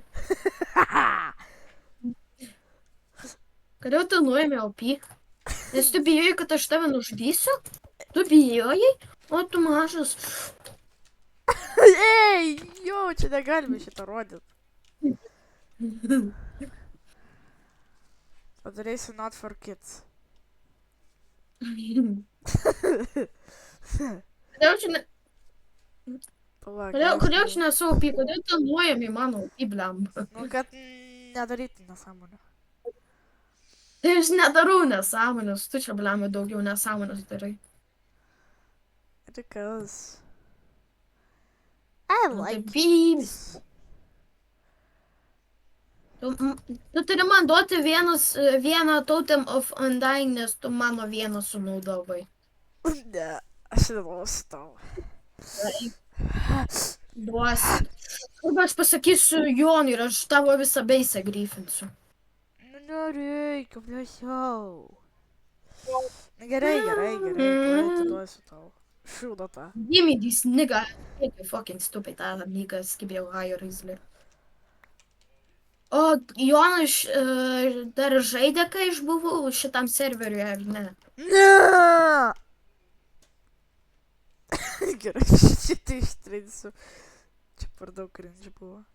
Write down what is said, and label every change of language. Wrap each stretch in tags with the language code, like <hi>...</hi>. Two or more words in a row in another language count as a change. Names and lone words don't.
<lt>Kodėl tu nuėmė opį? Nes tu bijojai, kad aš tave nužudysiu? Tu bijojai? O tu mažas. Ei, jo, čia negalime šitą rodyti. Padarysiu</lt> <en>not for kids.</en> <lt>Kodėl čia ne... Palauk, Kodėl čia nesu opį? Kodėl tu nuėmė mano opį, blemba? Nu, kad nedaryti nesąmonę. Tai aš nedarau nesąmonės. Tu čia, blemba, daugiau nesąmonės darai.</lt> <en>Because I like</en> <lt>Bybis. Tu turi man duoti vieną Totem of Undying, nes tu mano vieną sunaudavai. Ne, aš neduosiu tau. Duosi. Arba aš pasakysiu Jonui ir aš tavo visą beisę gryfinsiu. Nu, nereikia, blėsiau. Gerai, tuoj atiduosiu tau. Šūdo tą.</lt> <en>Give me this nigga. You fucking stupid ass nigga, skibėjau higher Rizzler.</en> <lt>O Jonas dar žaidė, kai aš buvau šitam serveriui, ar ne? Ne! Gerai, šitą ištrinsiu. Čia per daug cringe buvo.</lt>